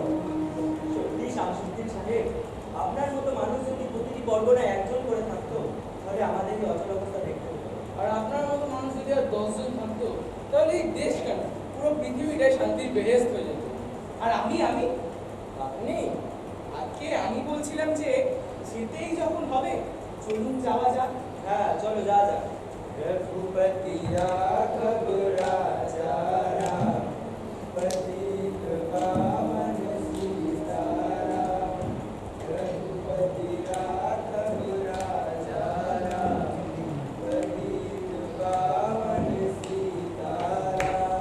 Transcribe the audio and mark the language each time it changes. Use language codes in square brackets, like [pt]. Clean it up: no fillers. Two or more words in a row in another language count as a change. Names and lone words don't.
[bn] সত্যি শামসুদ্দিন সাহেব, আপনার মতো মানুষ যদি প্রতিটি পরগনায় একজন করে থাকতো, তাহলে আমাদের এই অচল অবস্থা দেখতে হতো। আর আপনার মতো মানুষ যদি আর 10 জন থাকতো, তাহলে এই দেশ কেন, পুরো পৃথিবীটাই শান্তির বেহেশত হয়ে যেত। আর আমি আপনি আজকে আমি বলছিলাম যে যেতেই যখন হবে চলুন যাওয়া যাক। হ্যাঁ, চলো যা যাক। [hi] रघुपति राघव राजा राम, पतित पावन सीताराम। रघुपति राघव राजा राम, पतित पावन सीताराम।